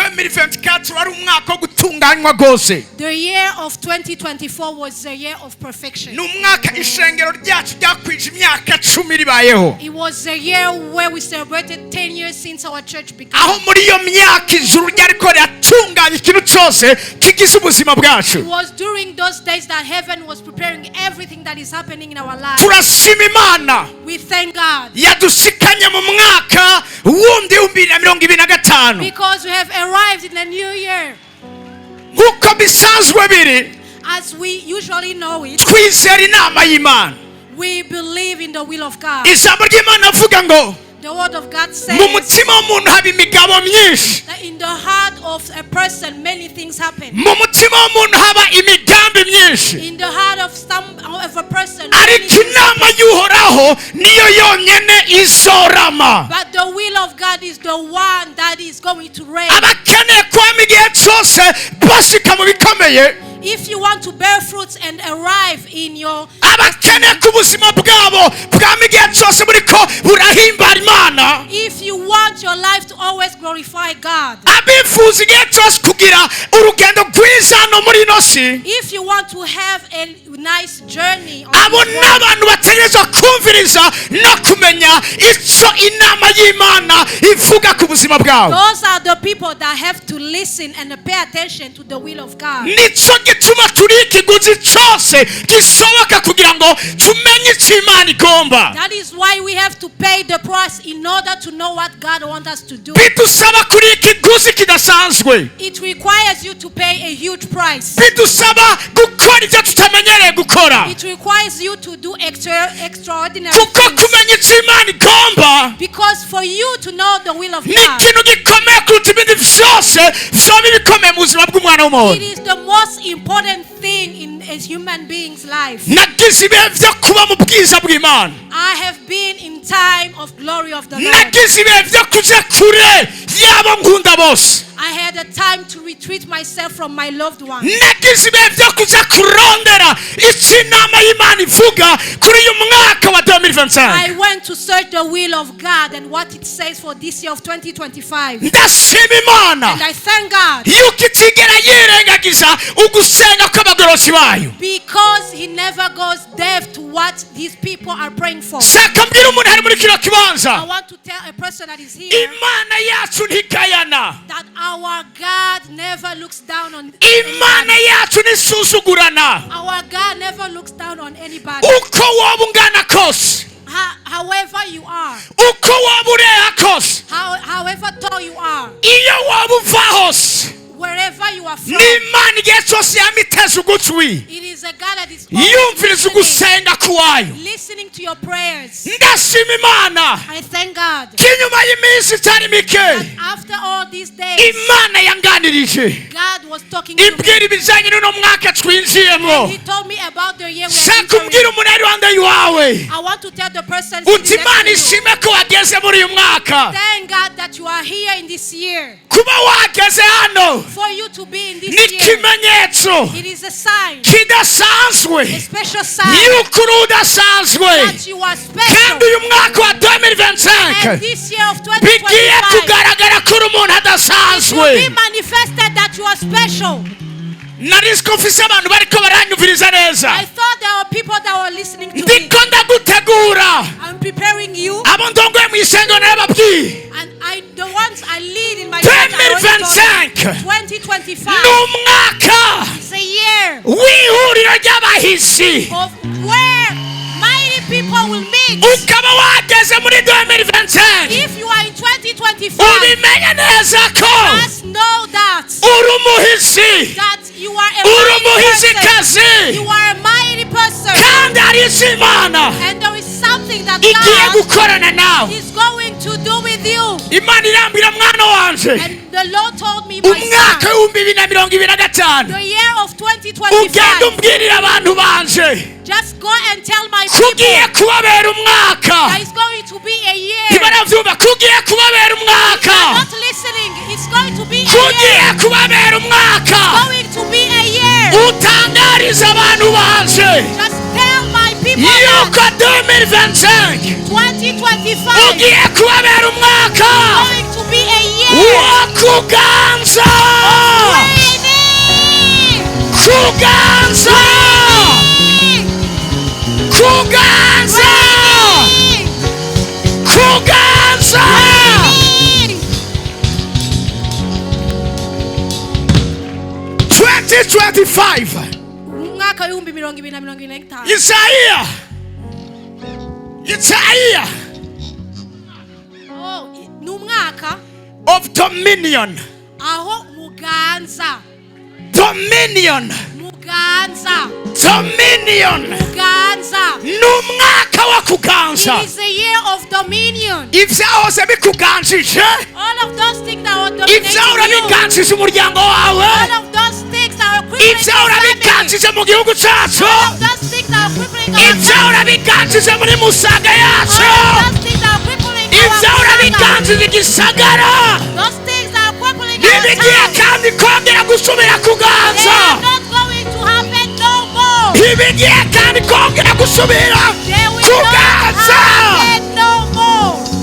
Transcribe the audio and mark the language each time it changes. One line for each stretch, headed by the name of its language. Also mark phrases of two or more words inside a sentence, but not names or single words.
Rundi: 2024 wari umwaka wo gutunganywa gose.
English: The year of 2024 was the year of perfection.
Rundi: Numwaka ishengero ryacu ryakwije imyaka 10 ribayeho.
English: It was the year where we celebrated 10 years since our church began.
Rundi: Aho muri iyo myaka ijuru ryariko riratunganya ikintu cyose kigize ubuzima bwacu.
English: It was during those days that heaven was preparing everything that is happening in our lives.
Rundi: Turashima Imana.
English: We thank God.
Rundi: Yadushikanye mu mwaka wundi 2025.
English: Because we have arrived in a new year.
Rundi: Nkuko bisanzwe biri.
English: As we usually know it.
Rundi: Twizera inama y'Imana.
English: We believe in the will of God.
Rundi: Ijambo ry'Imana avuga ngo
English: the word of God says
Rundi: mu mutima w'umuntu haba imigabo myinshi.
English: That in the heart of a person many things happen.
Rundi: Mu mutima w'umuntu haba imigambi myinshi.
English: In the heart of a person
Rundi: ariko inama y'Uhoraho niyo yonyene izorama.
English: But the will of God is the one that is going to reign.
Rundi: Abakeneye kwama igihe cyose bashika mu bikomeye.
English: If you want to bear fruits and arrive in your
Rundi: abakeneye ku buzima bwabo bwama igihe cyose buriko burahimbara Imana.
English: If you want your life to always glorify God.
Rundi: Abifuza igihe cyose kugira urugendo rwiza no muri ino si.
English: If you want to have a nice journey on
Rundi: abo n'abantu bategerezwa kumviriza no kumenya icyo inama y'Imana ivuga ku buzima bwawe.
English: Those are the people that have to listen and pay attention to the will of God.
Rundi: Nico gituma turi ikiguzi cyose gisoboka kugira ngo tumenye icyo Imana igomba.
English: That is why we have to pay the price in order to know what God wants us to do.
Rundi: Bidusaba kuri ikiguzi kidasanzwe.
English: It requires you to pay a huge price.
Rundi: Bidusaba gukora ibyo tutamenyereye gukora.
English: It requires you to do extraordinary
Rundi: kuko kumenya icyo Imana igomba.
English: Because for you to know the will of God.
Rundi: Ni ikintu gikomeye kuruta ibindi byose vyoba bikomeye mu buzima bw'umwana w'umuntu.
English: It is the most important thing in a human being's life.
Rundi: Nagize ibihe byo kuba mu bwiza bw'Imana.
English: I have been in time of glory of the Lord.
Rundi: Nagize ibihe byo kuja kure yabo nkunda bose.
English: I had a time to retreat myself from my loved ones.
Rundi: Nagize ibihe byo kuja kurondera icyo inama y'Imana ivuga kuri uyu mwaka wa 2025.
English: I went to search the will of God and what it says for this year of 2025.
Rundi: Ndashima Imana.
English: And I thank God.
Rundi: Yuko itigera yirengagiza ugusenga kw'abagorozi bayo.
English: Because he never goes deaf to what these people are praying for.
Rundi: Saka mbwira umuntu ari muri kino kibanza.
English: I want to tell a person that is here.
Rundi: Imana yacu ntikayana.
English: That our God never looks down on
Rundi: Imana yacu nisuzugurana.
English: Our God never looks down on anybody.
Rundi: Uko waba ungana kose.
English: However you are.
Rundi: Uko waba ureha kose.
English: However tall you are.
Rundi: Iyo waba uva hose.
English: Wherever you are from.
Rundi: N'Imana igihe cyose yamiteze ugutwi.
English: It is a God that is
Rundi: yumviriza ugusenga kuwayo.
English: Listening to your prayers.
Rundi: Ndashima Imana.
English: I thank God.
Rundi: Kinyuma y'iminsi itari mike.
English: After all these days.
Rundi: Imana yanganirije.
English: God was talking to me.
Rundi: Ibwira ibijanye n'uno mwaka twinjiyemo.
English: He told me about the year we are entering.
Rundi: Sakumbwira umunari wande yawe.
English: I want to tell the person.
Rundi: Uti Imana ishime ko wageze muri uyu mwaka.
English: Thank God that you are here in this year.
Rundi: Kuba wageze hano.
English: For you to be in this year.
Rundi: Ni kimenyetso.
English: It is a sign.
Rundi: Kidasanzwe.
English: A special sign.
Rundi: Yuko udasanzwe.
English: That you are special.
Rundi: Kandi uyu mwaka wa 2025.
English: And this year of 2025.
Rundi: Bigiye kugaragara ko umuntu adasanzwe.
English: It will be manifested that you are special.
Rundi: Narisiko mfise abantu bariko baranyumviriza neza.
English: I thought there were people that were listening to me.
Rundi: Ndiko ndagutegura.
English: I'm preparing you.
Rundi: Abo ndongoye mu isengo n'ababwiye.
English: And the ones I lead in my
Rundi: 2025. N'umwaka.
English: It's a year.
Rundi: W'ihuriro ry'abahizi.
English: Of where mighty people will meet.
Rundi: Ukaba wageze muri 2025.
English: If you are in 2025.
Rundi: Ubimenye neza ko.
English: Just know that.
Rundi: Uri umuhizi.
English: That you are a mighty person. You are a mighty person.
Rundi: Kandi hari Imana.
English: And there is something that
Rundi: igiye gukorana nawe.
English: is going to do with you.
Rundi: Imana irambira mwana wanje.
English: And the Lord told me, my
Rundi: umwaka
English: son, 2025. the year of 2025.
Rundi: Ugenda umbwirira abantu banje.
English: Just go and tell my people.
Rundi: Kugiye kubabera umwaka.
English: That is going to be a year.
Rundi: Ibaravyumva kugiye kubabera umwaka.
English: Not listening. It's going to be a year.
Rundi: Kugiye kubabera umwaka.
English: It's going to be a year.
Rundi: Utangariza abantu banje.
English: Just tell my people.
Rundi: Yuko 2025.
English: 2025.
Rundi: Ugiye kubabera umwaka.
English: It's going to be a year
Rundi: wakuganza
English: reigning.
Rundi: kuganza kuganza kuganza 2025 umwaka w'ibihumbi 2025 Isaiah ni umwaka
English: of dominion
Rundi: aho muganza dominion n'umwaka wo kuganza.
English: It is a year of dominion.
Rundi: Ibyahoze bikuganjije,
English: All of those things that were dominating
Rundi: ibyahora
English: you,
Rundi: biganjije umuryango wawe,
English: all of those things that were crippling
Rundi: ibyahora
English: your family,
Rundi: biganjije mu gihugu cyacu,
English: all of those things that were crippling our
Rundi: ibyahora
English: family,
Rundi: biganjije muri musaga yacu,
English: all of those things that were crippling
Rundi: ibyahora
English: our family,
Rundi: biganjije igisagara,
English: those things that are crippling our
Rundi: ntibigiye
English: town,
Rundi: kandi kongera gusubira
English: they
Rundi: kuganza,
English: are not going to happen no more.
Rundi: ntibigiye kandi kongera gusubira
English: They will not
Rundi: kuganza.
English: happen no more.